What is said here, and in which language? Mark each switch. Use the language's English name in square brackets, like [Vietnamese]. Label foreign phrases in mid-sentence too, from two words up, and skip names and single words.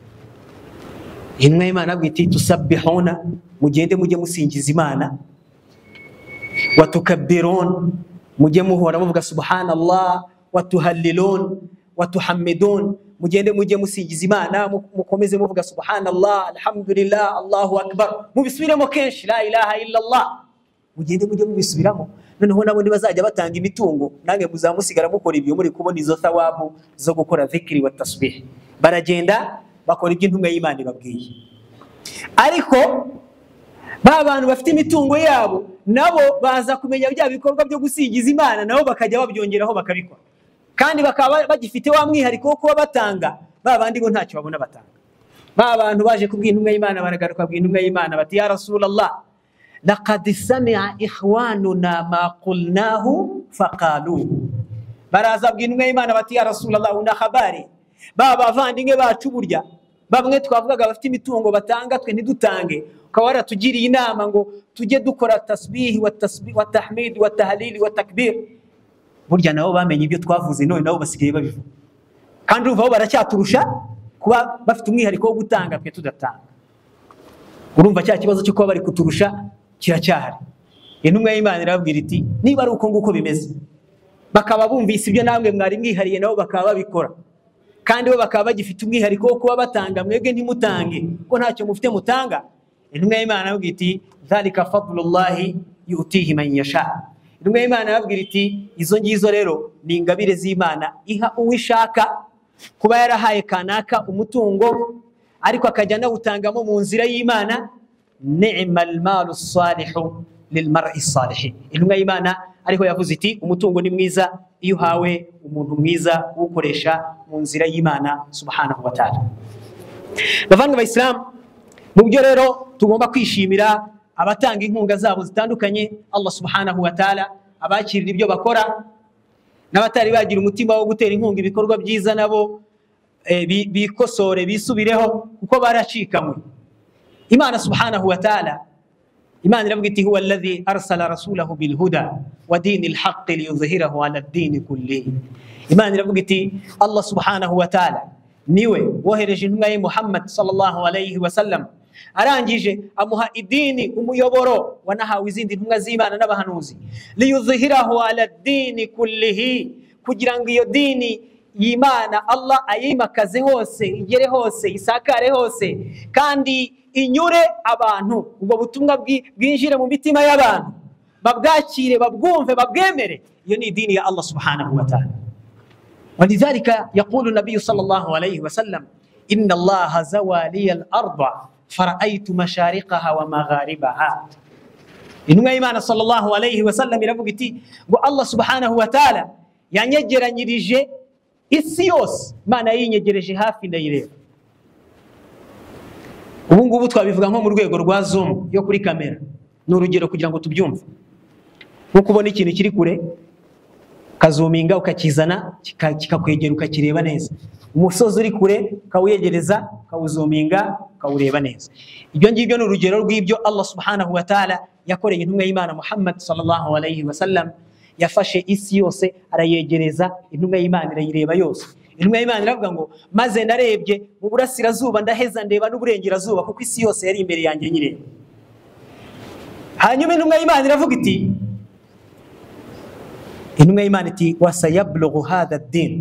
[Kinyarwanda] Intumwa y'Imana abwira iti tusabbihuna, mugende mujye musingiza Imana, [Arabic] وتكبرون, [Kinyarwanda] mujye muhora muvuga subhanallah, [Arabic] وتهللون وتحمدون, [Kinyarwanda] mugende mujye musingiza Imana, mukomeze muvuga [Arabic] سبحان الله الحمد لله الله أكبر, [Kinyarwanda] mubisubiremo kenshi [Arabic] لا إله إلا الله, [Kinyarwanda] mugende mujye mubisubiramo. Noneho nabo bazajya batanga imitungo, nange muzamusigara mukora ibyo muri kubona izo thawabu zo gukora [Arabic] ذكر وتسبيح. [Kinyarwanda] Baragenda bakora ibyo intumwa y'Imana ibabwiye. Ariko ba bantu bafite imitungo yabo nabo baza kumenya bya bikorwa byo gusingiza Imana, nabo bakajya babyongeraho bakabikora, kandi bakaba bagifite wa mwihariko wo kuba batanga, ba bandi bo ntacyo babona batanga. Ba bantu baje kubwira intumwa y'Imana baragaruka kubwira intumwa y'Imana bati [Arabic] يا رسول الله لقد سمع إخواننا ما قلناه فقالوه. [Kinyarwanda] Baraza kubwira intumwa y'Imana bati [Arabic] يا رسول الله, [Swahili] una habari [Kinyarwanda] ba bavandimwe bacu burya bamwe twavugaga bafite imitungo batanga twe ntidutange, ukaba waratugiriye inama ngo tujye dukora [Arabic] تسبيح وتحميد وتهليل وتكبير. [Kinyarwanda] Burya nabo bamenye ibyo twavuze, none nabo basigaye babivuga, kandi uvaho baracyaturusha kuba bafite umwihariko wo gutanga twe tudatanga. Urumva cya kibazo cyo kuba bari kuturusha kiracyahari. Intumwa y'Imana irababwira iti niba ari uko nguko bimeze, bakaba bumvise ibyo namwe mwari mwihariye nabo bakaba babikora, kandi bo bakaba bagifite umwihariko wo kuba batanga, mwebwe ntimutange ko ntacyo mufite mutanga. Intumwa y'Imana irababwira iti [Arabic] ذلك فضل الله يؤتيه من يشاء. [Kinyarwanda] Intumwa y'Imana irababwira iti izo ngizo rero ni ingabire z'Imana iha uwishaka, kuba yarahaye kanaka umutungo ariko akajya nawutangamo mu nzira y'Imana. [Arabic] نعم المال الصالح للمرء الصالح. [Kinyarwanda] Intumwa y'Imana ariho yavuze iti umutungo ni mwiza iyo uhawe umuntu mwiza ukoresha mu nzira y'Imana [Arabic] سبحانه وتعالى. [Kinyarwanda] Bavandimwe b'Islam, mu byo rero tugomba kwishimira abatanga inkunga zabo zitandukanye, Allah [Arabic] سبحانه وتعالى [Kinyarwanda] abakirira ibyo bakora, n'abatari bagira umutima wo gutera inkunga ibikorwa byiza nabo bikosore bisubireho kuko baracikamwe. Imana [Arabic] سبحانه وتعالى, [Kinyarwanda] Imana iravuga iti [Arabic] هو الذي أرسل رسوله بالهدى ودين الحق ليظهره على الدين كله. [Kinyarwanda] Imana iravuga iti Allah [Arabic] سبحانه وتعالى [Kinyarwanda] niwe wohereje intumwa ye Muhammad [Arabic] صلى الله عليه وسلم, [Kinyarwanda] arangije amuha idini, umuyoboro wanahawe izindi ntumwa z'Imana n'abahanuzi, [Arabic] ليظهره على الدين كله, [Kinyarwanda] kugira ngo iyo dini y'Imana Allah ayimakaze hose, igere hose, isakare hose, kandi inyure abantu, ubwo butumwa bwinjire mu mitima y'abantu, babwakire, babwumve, babwemere. Iyo ni idini ya Allah [Arabic] سبحانه وتعالى. ولذلك يقول النبي صلى الله عليه وسلم إن الله زوى لي الأرض فرأيت مشارقها ومغاربها. [Kinyarwanda] intumwa y'Imana [Arabic] صلى الله عليه وسلم [Kinyarwanda] iravuga iti ngo Allah [Arabic] سبحانه وتعالى [Kinyarwanda] yanyegeranyirije isi yose, Imana yinyegereje hafi ndayireba. Ubu ngubu twabivuga nko mu rwego rwa zoom yo kuri kamera, ni urugero kugira ngo tubyumve. Nko kubona ikintu kiri kure kazuminga ukakizana kikakwegera ukakireba neza, umusozi uri kure kawuyegereza kawuzuminga kawureba neza. Ibyo ngibyo ni urugero rw'ibyo Allah [Arabic] سبحانه وتعالى [Kinyarwanda] yakoreye intumwa y'Imana Muhammad [Arabic] صلى الله عليه وسلم. [Kinyarwanda] Yafashe isi yose arayegereza, intumwa y'Imana irayireba yose. Intumwa y'Imana iravuga ngo maze narebye mu burasirazuba ndaheza ndeba n'uburengerazuba, kuko isi yose yari imbere yanjye nyireba. Hanyuma intumwa y'Imana iravuga iti, intumwa y'Imana iti [Arabic] وسيبلغ هذا الدين.